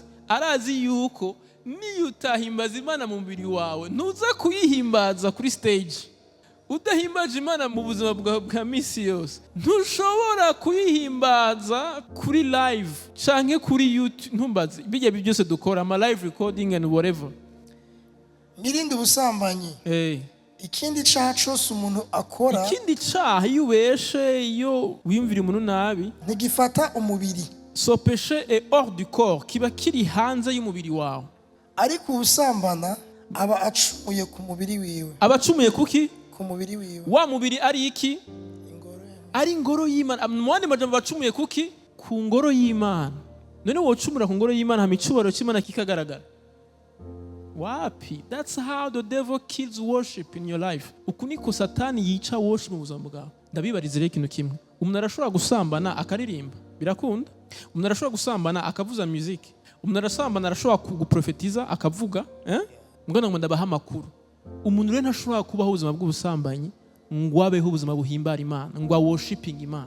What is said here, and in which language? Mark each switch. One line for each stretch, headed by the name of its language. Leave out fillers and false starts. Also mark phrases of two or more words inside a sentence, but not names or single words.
Rundi: Arazi yuko niyo utahimbaza Imana mu mubiri wawe ntuza kuyihimbaza kuri stage. Udahimbaje Imana mu buzima bwa misi yose ntushobora kuyihimbaza kuri live canke kuri YouTube. Ntumbaze bijya byose dukora ama
English: live recording and whatever.
Rundi: Mirinde ubusambanyi. Ikindi caha cyose umuntu akora, ikindi caha iyo ubeshe, iyo wiyumvira umuntu nabi, ntigifata umubiri.
French: So péché est hors du corps,
Rundi: kiba kiri hanze y'umubiri wawe. Ariko ubusambana aba acumuye ku mubiri wiwe. Abacumuye kuki? Ku mubiri wiwe. Wa mubiri ari iki? Ari ingoro y'Imana. Mwandi majambo bacumuye kuki? Ku ngoro y'Imana. None wocumura ku ngoro y'Imana hamicubaro cy'Imana kikagaragara. Wapi?
English: That's how the devil kills worship in your life.
Rundi: Uku niko Satani yica worship mu buzima bwawe. Ndabibariza rero ikintu kimwe. Umuntu arashobora gusambana akaririmba, birakunda. Umuntu arashobora gusambana akavuza music. Umuntu arashobora kuguprofetiza akavuga, mbona ngo ndabaha amakuru. Umuntu rero ntashobora kubaho ubuzima bw'ubusambanyi ngo abeho ubuzima buhimbara Imana, ngo worshiping Imana.